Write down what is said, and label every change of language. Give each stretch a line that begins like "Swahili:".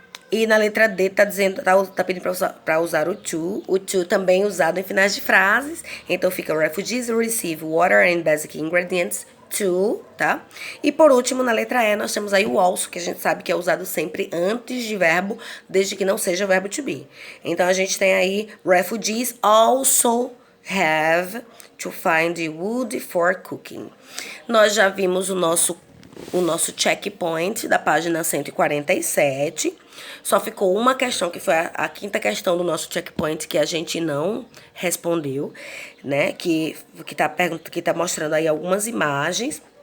Portuguese: E na letra D tá pedindo para usar o to. O to também usado em finais de frases. Então, fica
English: refugees receive water and basic ingredients to,
Portuguese: tá? E por último, na letra E, nós temos aí o also, que a gente sabe que é usado sempre antes de verbo, desde que não seja verbo to be. Então, a gente tem aí,
English: refugees also have to find wood for cooking.
Portuguese: Nós já vimos o nosso checkpoint da página 147. Só ficou uma questão, que foi a quinta questão do nosso checkpoint, que a gente não respondeu, né? Que tá mostrando aí algumas imagens.